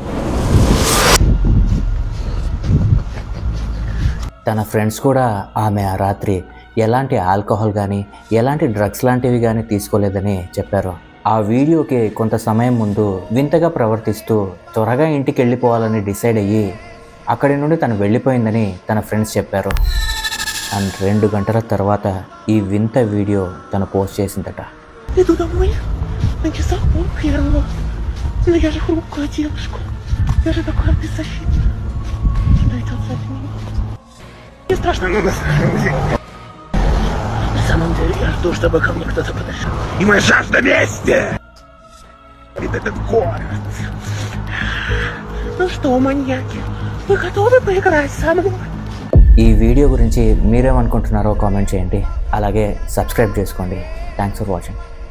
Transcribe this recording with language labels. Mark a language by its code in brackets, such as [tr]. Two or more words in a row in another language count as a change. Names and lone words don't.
[te] తన ఫ్రెండ్స్ కూడా ఆమె ఆ రాత్రి ఎలాంటి ఆల్కహాల్ కానీ ఎలాంటి డ్రగ్స్ లాంటివి కానీ తీసుకోలేదని చెప్పారు. ఆ వీడియోకి కొంత సమయం ముందు వింతగా ప్రవర్తిస్తూ త్వరగా ఇంటికి వెళ్ళిపోవాలని డిసైడ్ అయ్యి అక్కడి నుండి తను వెళ్ళిపోయిందని తన ఫ్రెండ్స్ చెప్పారు. అండ్ 2 గంటల తర్వాత ఈ వింత వీడియో తను పోస్ట్ చేసిందట. [ru] Иду домой, на часах 1:30. Но я же хрупкая девушка. Я же такая беззащитная. Что идет за ним? Мне страшно, но на самом деле я жду, чтобы ко мне кто-то подошел. И моя жажда мести! Ведь этот город. Ну что, маньяки, вы готовы поиграть со мной? [te] ఈ వీడియో గురించి మీరేమనుకుంటున్నారో కామెంట్ చేయండి. అలాగే సబ్స్క్రైబ్ చేసుకోండి. [en] thanks for watching.